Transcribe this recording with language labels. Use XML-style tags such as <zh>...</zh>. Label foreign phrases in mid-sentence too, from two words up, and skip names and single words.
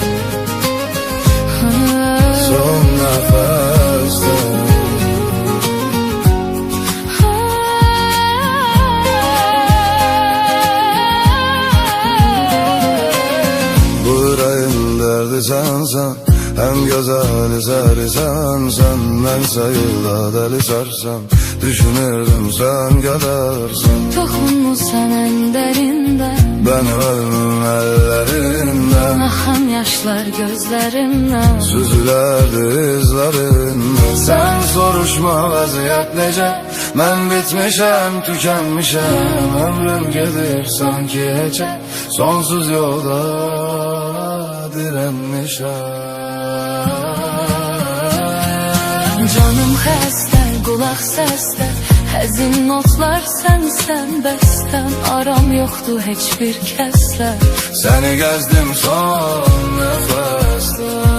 <az>Son nəfəsdə. Bu ürəyin dərdi sənsən,</az> <tr>en güzel eseri sensen.</tr> <az>Mənsə yolda deli sərsəm, düşünürdüm</az> <tr>sen gelersen.</tr> <az>Toxunmusan en derindən,</az> <tr>Benim ölümüm ellerinden.</tr> <az>axan yaşlar gözlərimdən.</az> <tr>Süzülerdi izlerinden.</tr> <az>Sen soruşma vaziyet nece, ben bitmişem, tükenmişem.</az> <tr>Ömrüm gelir sanki hece, sonsuz yolda direnmişem.</tr> <az>Canım xəstə, qulaq səsdə, həzin notlar sənsən bəstəm. Aram yoxdur heç bir kəslə,</az> <tr>Seni gezdim son nefeste.</tr>